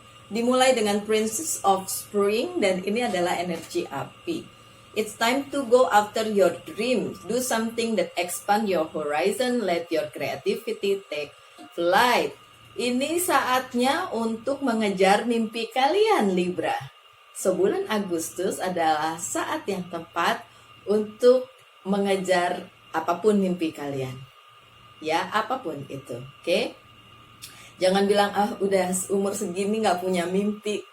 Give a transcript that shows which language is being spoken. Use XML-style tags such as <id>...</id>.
<id>Dimulai dengan Princess of Spring, dan ini adalah energi api.</id> <en>It's time to go after your dreams. Do something that expand your horizon. Let your creativity take flight.</en> <id>Ini saatnya untuk mengejar mimpi kalian, Libra. Sebulan Agustus adalah saat yang tepat untuk mengejar apapun mimpi kalian. Ya, apapun itu, oke? Jangan bilang, udah umur segini gak punya mimpi.</id>